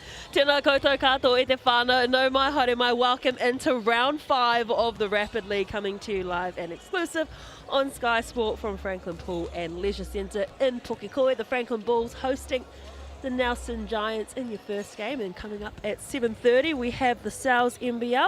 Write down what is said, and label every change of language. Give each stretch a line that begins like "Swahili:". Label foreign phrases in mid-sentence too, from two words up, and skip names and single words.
Māori: Tēnā koutou katoa e te whānau, no mai haere mai,
English: welcome into round 5 of the Rapid League, coming to you live and exclusive on Sky Sport from Franklin Pool and Leisure Centre in Pukekohe. The Franklin Bulls hosting the Nelson Giants in your first game, and coming up at 7:30 we have the NZNBL.